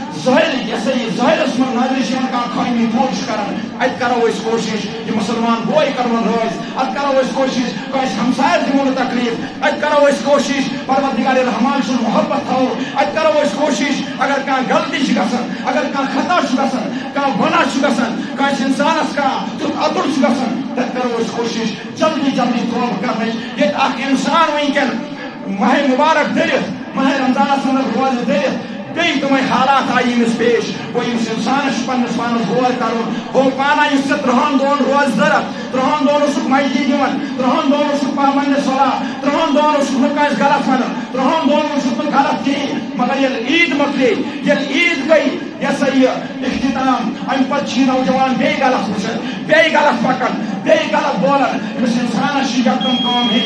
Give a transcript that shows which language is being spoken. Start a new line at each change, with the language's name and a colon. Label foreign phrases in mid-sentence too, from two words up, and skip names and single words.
Kashmiri: ظاہرس من نظر خامی دور کران ات کرو کوشش یہ مسلمان بوئے کرو روز ات کرو کوشش کس ہمسائر دمو تکلیف ات کرو کوشش پروردگار رحمان سن محبت تھو ات کرو کوشش اگر کان غلطی گژھان اگر کان خطا گژھان کان گناہ گژھان کس انسانس کان تیت اتر گژھان تت کرو کوشش جلدی جلدی توبہ کرنے یہ اخ انسان ونکن ماہ مبارک دلت ماہ رمضان اندر روز دلت بیٚیہِ تِمے حالات آیہِ ییٚمِس پیش گوٚو ییٚمِس اِنسانَس چھُ پنٛنِس پانَس غور کَرُن گوٚو پانہ یُس ژےٚ 30 دۄہَن روزٕ ضوٚرَتھ 30 دۄہَن اوسُکھ مسجد یِوان 30 دۄہَن اوسُکھ پابنٛدِ صلات 30 دۄہَن اوسُکھ نہٕ کٲنٛسہِ غلط وَنان 30 دۄہَن اوسُکھ نہٕ غلط کِہیٖنۍ مگر ییٚلہِ عیٖد مۄکلے ییٚلہِ عیٖد گٔے یہِ ہسا یہِ اختتام اَمہِ پَتہٕ چھِ یہِ نوجوان بیٚیہِ غلط وٕچھان بیٚیہِ غلط پَکان بیٚیہِ غلط بولان أمِس اِنسانَس چھِ یکدم کٲم ہے